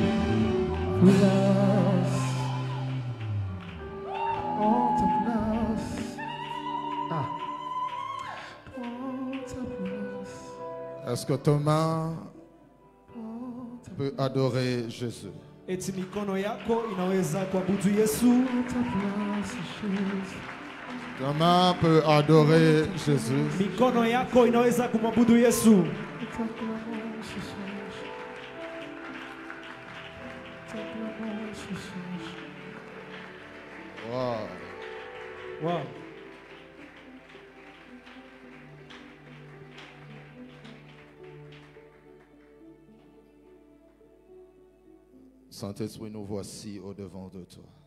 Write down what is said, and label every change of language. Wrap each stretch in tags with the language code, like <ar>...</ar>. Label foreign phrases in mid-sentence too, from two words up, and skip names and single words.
<fr>Est-ce que Thomas peut adorer Jésus?</fr> <sw>Eti mikono yako inaweza kuabudu Yesu.</sw> <fr>Thomas peut adorer Jésus.</fr> <sw>Mikono yako inaweza kumwabudu Yesu. Wow. Wow.</sw> <fr>Saint-Esprit, nous voici au-devant de toi.</fr>